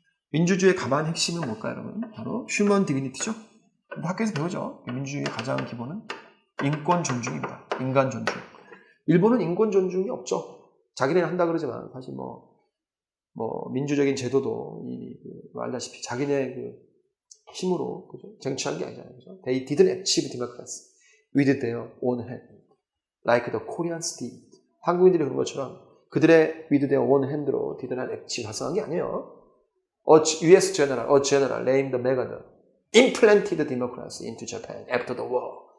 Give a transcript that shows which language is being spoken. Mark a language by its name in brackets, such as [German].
[Korean] 민주주의의 가만 핵심은 뭘까요, 여러분? 바로 휴먼 디그니티죠. 학교에서 배우죠. 민주주의의 가장 기본은 인권 존중입니다. 인간 존중. 일본은 인권 존중이 없죠. 자기네는 한다 그러지만 사실 민주적인 제도도 알다시피 자기네 힘으로 그죠? 쟁취한 게 아니잖아요. 그죠? [English] They didn't achieve democracy with their own hand, like the Koreans did. [Korean] 한국인들이 그런 것처럼 그들의 [English] with their own hand [Korean] 로 [English] did not achieve [Korean] 달성한 게 아니에요. [English] U.S. general named MacArthur implanted democracy into Japan after the war.